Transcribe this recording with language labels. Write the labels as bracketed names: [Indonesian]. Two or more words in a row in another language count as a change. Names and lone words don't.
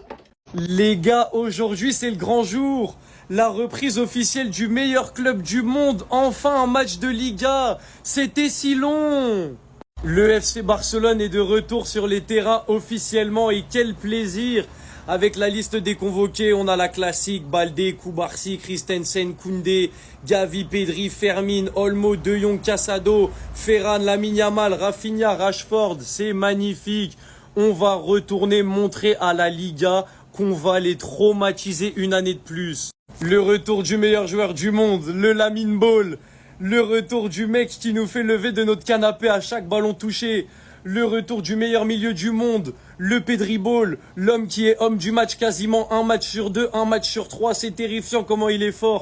[French] Les gars, aujourd'hui c'est le grand jour. La reprise officielle du meilleur club du monde. Enfin un match de Liga. C'était si long. Le FC Barcelone est de retour sur les terrains officiellement et quel plaisir. Avec la liste des convoqués, on a la classique, Balde, Kubarsi, Christensen, Koundé, Gavi, Pedri, Fermin, Olmo, De Jong, Casado, Ferran, Lamine Yamal, Rafinha, Rashford, c'est magnifique. On va retourner montrer à la Liga qu'on va les traumatiser une année de plus. Le retour du meilleur joueur du monde, le Lamine Ball. Le retour du mec qui nous fait lever de notre canapé à chaque ballon touché. Le retour du meilleur milieu du monde, le Pedri Ball, l'homme qui est homme du match quasiment un match sur 2, un match sur 3, c'est terrifiant comment il est fort.